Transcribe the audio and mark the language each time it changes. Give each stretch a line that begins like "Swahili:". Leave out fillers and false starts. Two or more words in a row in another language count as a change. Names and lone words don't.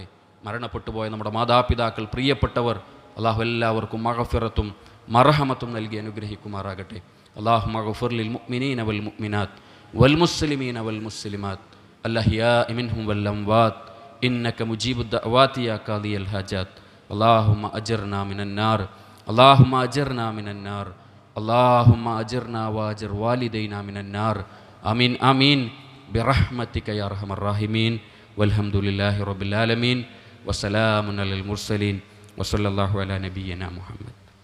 Malayalam: മരണപ്പെട്ടു പോയ നമ്മുടെ മാതാപിതാക്കൾ, പ്രിയപ്പെട്ടവർ അള്ളാഹു എല്ലാവർക്കും മഗ്ഫിറത്തും മർഹമത്തും നൽകി അനുഗ്രഹിക്കുമാറാകട്ടെ.
Arabic: اللهم اغفر للمؤمنين والمؤمنات والمسلمين والمسلمات الأحياء منهم والأموات إنك مجيب الدعوات يا قاضي الحاجات. اللهم أجرنا من النار، اللهم أجرنا من النار, اللهم أجرنا وأجر والدينا من النار آمين آمين برحمتك يا أرحم الراحمين والحمد لله رب العالمين وسلام على المرسلين وصلى الله على نبينا محمد.